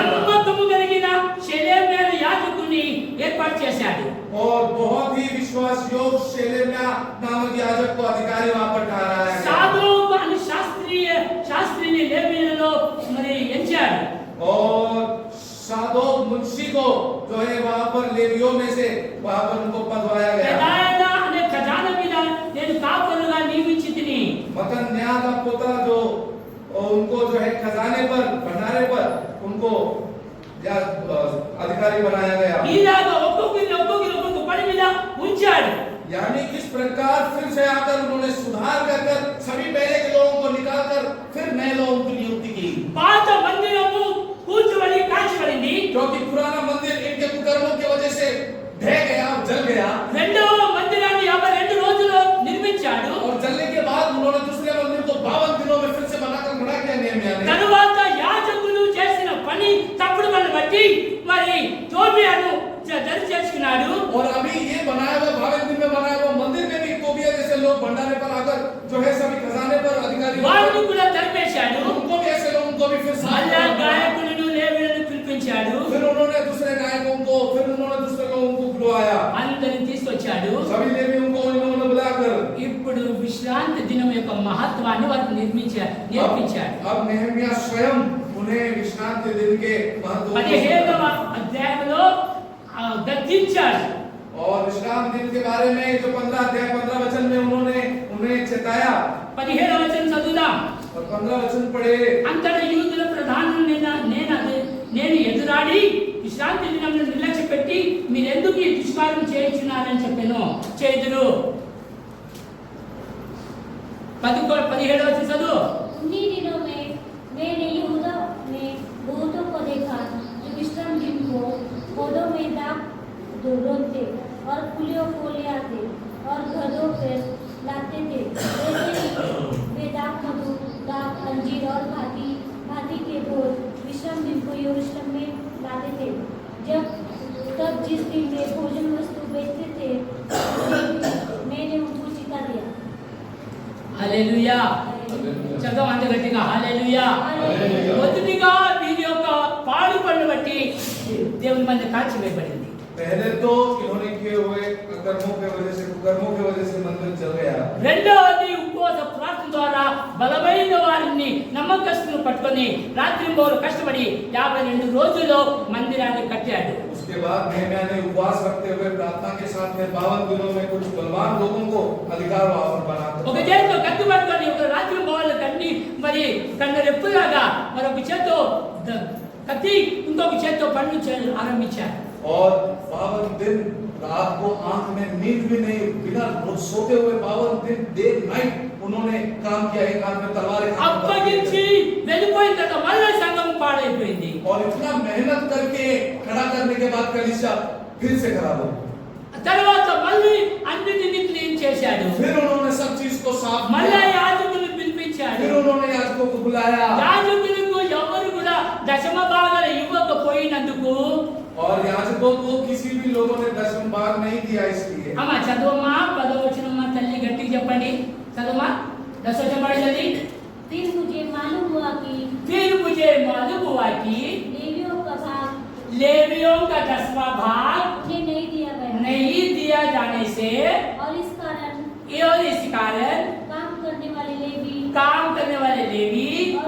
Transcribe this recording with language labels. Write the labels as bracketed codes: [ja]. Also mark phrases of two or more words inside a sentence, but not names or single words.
[te] నమ్మకము కలిగిన షెలెమ్యా యాజకుని ఏర్పాటు చేశాడు. [hi] और बहुत ही विश्वास योग्य शेलेम्या नामक याजक को अधिकारी वहां पर ठहराया गया। [te] సాదోకు అనే శాస్త్రిని లేవీయులలో మరి ఎంచాడు. [hi] और सादोक मुंशी को जो है वहां पर लेवियों में से वहां पर उनको पदवाया गया। [te] పెదాయన అనే ఖజానా మీద నేను కాపరుగా నియమించితిని. [hi] मतन्या का पोता जो उनको जो है खजाने पर, भंडारे पर उनको या अधिकारी बनाया गया। [te] ఇలాగా ఒక్కొక్కరి పని మీద ఉంచాడు. [hi] यानी इस प्रकार फिर से आकर उन्होंने सुधार कर सभी पहले के लोगों को निकालकर फिर नए लोगों की नियुक्ति की। [te] పాత మందిరము కూల్చబడి కాల్చబడింది. [hi] क्योंकि पुराना मंदिर इनके कुकर्मों की वजह से ढह गया, जल गया। [te] రెండవ మందిరాన్ని 52 రోజుల్లో నిర్మించాడు. [hi] और जलने के बाद उन्होंने दूसरे मंदिर को 52 दिनों में फिर से बनाकर बना दिया नेहमिया ने। [te] తరువాత యాజకులు చేసిన పని తప్పుడు వల్ల బట్టి మరి టోబియాను దరి చేర్చుకున్నాడు. [hi] और अभी ये बनाया हुआ 52 दिन में बनाया हुआ मंदिर में भी तोबिया जैसे लोग भंडारे पर आकर जो है सभी खजाने पर अधिकारी [te] వారిని కూడా తరిమేశాడు. [hi] उनको भी ऐसे लोगों को भी फिर [te] మళ్ళా గాయకులను లేవీయులను పిలిపించాడు. [hi] फिर उन्होंने दूसरे नायकों को, फिर उन्होंने दूसरे लोगों को बुलवाया, [te] అందరిని తీసుకొచ్చాడు. [hi] सभी लेवियों को उन्होंने बुलाकर [te] ఇప్పుడు విశ్రాంతి దినం యొక్క మహత్వాన్ని వారికి నేర్పించాడు. [hi] अब नेहमिया स्वयं उन्हें विश्रांति दिन के महत्व [te] 17వ అధ్యాయంలో గద్దించాడు. [hi] और विश्राम दिन के बारे में जो 15 अध्याय 15 वचन में उन्होंने उन्हें चेताया। [te] 17వ వచనం చదువుదాం. [hi] और 15 वचन पढ़े। [te] అంతటా యూదుల ప్రధానులు నేను ఎదురు విశ్రాంతి దినమును నిర్లక్ష్య పెట్టి మీరెందుకు ఈ దుష్కార్యం చేయించున్నారని చెప్పాను. చేదురు 17వ చదువు. [hi] उन्हीं दिनों में मैंने यहूदा में बहुतों को देखा जो विश्राम दिन को पौधों में दाख ढूंढते और फूलों को ले आते और घरों पर लाते थे। वैसे ही वे दाख मधु, दाख, अंजीर और भांति भांति के बोझ विश्राम दिन को यरूशलेम में लाते थे। तब जिस दिन वे भोजन वस्तु बेचते थे मैंने उनको चिता दिया। [te] హల్లెలూయా. శబ్దం అంత గట్టిగా హల్లెలూయా. మొదటిగా వీరి యొక్క పాడు పనులు బట్టి దేవుని మంది కాల్చివేయబడింది. [hi] पहले तो इन्होंने किए हुए कर्मों के वजह से कुकर्मों की वजह से मंदिर जल गया। [te] రెండవది ఉపవాస ప్రార్థన ద్వారా బలమైన వారిని నమ్మకస్తులను పట్టుకొని రాత్రింబవళ్ళు కష్టపడి 52 రోజుల్లో మందిరాన్ని కట్టాడు. [hi] उसके बाद नेहम्याह ने उपवास रखते हुए प्रार्थना के साथ में 52 दिनों में कुछ बलवान लोगों को अधिकार बना [te] ఒక చేతితో కత్తి పట్టుకొని ఒక రాత్రింబవళ్ళు కన్ని మరి కన్నరెప్పులాగా మరొక చేత్తో కత్తి ఇంకొక చేత్తో పనులు చేయడం ఆరంభించారు. [hi] और 52 दिन रात को आंख में नींद भी नहीं, बिना सोते हुए 52 दिन [en] day night [hi] उन्होंने काम किया। एक हाथ में तलवार, एक हाथ में [te] అప్పగించి వెళ్ళిపోయిన తర్వాత మళ్ళీ సంఘం పాడైపోయింది. [hi] और इतना मेहनत करके खड़ा करने के बाद कलीसिया फिर से खराब हो। [te] తర్వాత మళ్ళీ అన్నిటిని క్లీన్ చేశాడు. [hi] फिर उन्होंने सब चीज को साफ [te] మళ్ళీ [hi] किया। [te] యాజకులను పిలిపించాడు. [hi] फिर उन्होंने याजकों को बुलाया। [te] యాజకులకు ఎవరు కూడా దశమ భాగాలు ఇవ్వకపోయినందుకు [hi] और याजकों को किसी भी लोगों ने दशम भाग नहीं दिया। इसलिए [te] అమ్మ చదువమ్మా 10వ వచనమ్మా తల్లి గట్టిగా చెప్పండి. చదువమ్మా 10వ వచనం పడేది. [hi] फिर मुझे मालूम हुआ कि फिर मुझे मालूम हुआ कि लेवियों का भाग लेवियों का 10वां भाग उन्हें नहीं दिया गया नहीं दिया जाने से और इस कारण काम करने वाले लेवी और